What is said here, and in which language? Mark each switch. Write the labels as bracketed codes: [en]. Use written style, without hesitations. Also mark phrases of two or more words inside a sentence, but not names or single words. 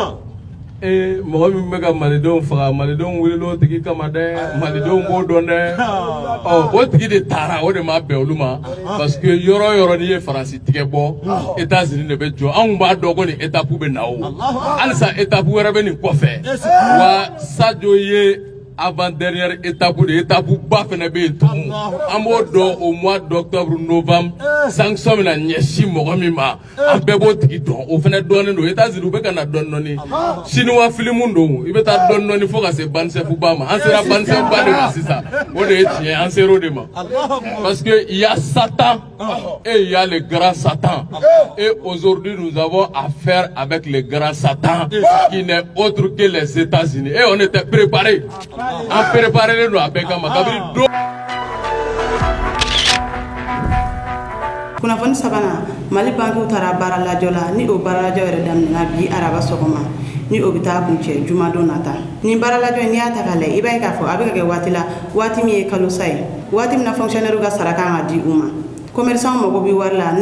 [bm] mɔgɔ min bɛ ka malidenw faga malidenw wulila o tigi kama dɛ malidenw b'o dɔn dɛ o tigi de taara o de ma bɛn olu ma [fr] parce que [bm] yɔrɔ yɔrɔ n'i ye faransi tigɛ bɔ États-Unis de bɛ jɔ anw b'a dɔn ko nin étape bɛ na o halisa étape wɛrɛ bɛ nin kɔfɛ wa Sadio ye [fr] avant-dernière étape [bm] de étape ba fana bɛ yen tugun an b'o dɔn [fr] au mois d'octobre novembre sanction [bm] bɛna ɲɛsin mɔgɔ min ma an bɛɛ b'o tigi dɔn o fana dɔnnen don États-Unis u bɛ ka na dɔɔni chinois filimu don i bɛ taa dɔɔni fo ka se Bansef ba ma an sera Bansef ba de ma sisan o de ye tiɲɛ an sera o de ma [fr] parce que il y a Satan et il y a le grand Satan et aujourd'hui nous avons affaire avec le grand Satan qui n'est autre que les États-Unis et on était préparés. [bm] An préparé don a bɛɛ kama kabiri don. Kunnafoni sabanan Mali bankiw taara baara lajɔ la ni o baara lajɔ yɛrɛ daminɛna bi araba sɔgɔma ni o bɛ taa kuncɛ jumadon nata ni baara lajɔ n'i y'a ta k'a lajɛ i b'a ye k'a fɔ a bɛ ka kɛ waati la waati min ye kalosa ye waati min na fonctionnaire ka sara kan ka di u ma commerçant mago bɛ wari la ni